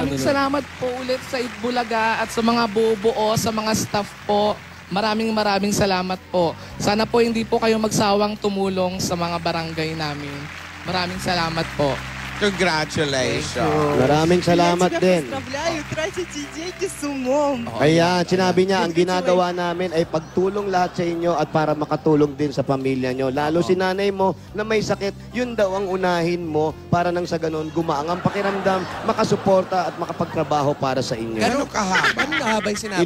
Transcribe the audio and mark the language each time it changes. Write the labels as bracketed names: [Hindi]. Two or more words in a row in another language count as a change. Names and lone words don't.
[Filipino] Maraming salamat po ulit sa Itbulaga at sa mga bubuo, sa mga staff po. Maraming salamat po. Sana po hindi po kayo magsawang tumulong sa mga barangay namin. Maraming salamat po. Congratulations. Maraming salamat din. [Russian] Поздравляю, тратите деньги с умом. [Filipino] Ayan, sinabi niya, ang ginagawa namin ay pagtulong lahat sa inyo at para makatulong din sa pamilya nyo. Lalo si nanay mo na may sakit, yun daw ang unahin mo para nang sa ganun gumaang ang pakiramdam, makasuporta at makapagtrabaho para sa inyo. Gano'ng kahaba? Ano nga ba yung sinabi